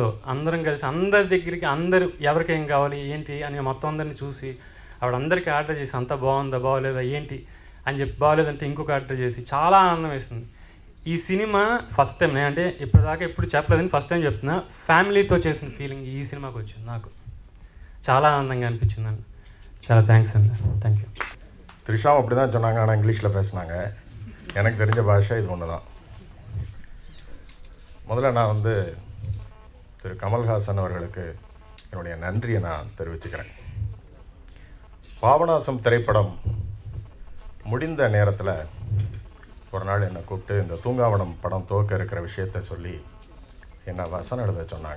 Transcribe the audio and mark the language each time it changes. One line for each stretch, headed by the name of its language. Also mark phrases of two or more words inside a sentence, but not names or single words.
Telugu: అందరం కలిసి అందరి దగ్గరికి, అందరు ఎవరికి ఏం కావాలి ఏంటి అని మొత్తం అందరినీ చూసి ఆవిడ అందరికీ ఆర్డర్ చేసి, అంతా బాగుందా బాగోలేదా ఏంటి అని చెప్పి, బాగోలేదంటే ఇంకొక ఆర్డర్ చేసి చాలా ఆనందం వేసింది. ఈ సినిమా
English: first time,
Telugu: అంటే ఇప్పటిదాకా ఎప్పుడు చెప్పలేదని
English: first time
Telugu: చెప్తున్నా, ఫ్యామిలీతో చేసిన ఫీలింగ్ ఈ సినిమాకి వచ్చింది. నాకు చాలా ఆనందంగా అనిపించిందండి. చాలా థ్యాంక్స్ అండి.
English: thank you.
Tamil: த்ரிஷாவும் அப்படி தான் சொன்னாங்க, ஆனால் இங்கிலீஷில் பேசினாங்க. எனக்கு தெரிஞ்ச பாஷை இது ஒன்று தான். முதல்ல நான் திரு கமல்ஹாசன் அவர்களுக்கு என்னுடைய நன்றியை நான் தெரிவிச்சுக்கிறேன். பாபநாசம் திரைப்படம் முடிந்த நேரத்தில் ஒரு நாள் என்னை கூப்பிட்டு இந்த தூங்காவனம் படம் துவக்க இருக்கிற விஷயத்தை சொல்லி என்னை வசனம் எழுத சொன்னாங்க.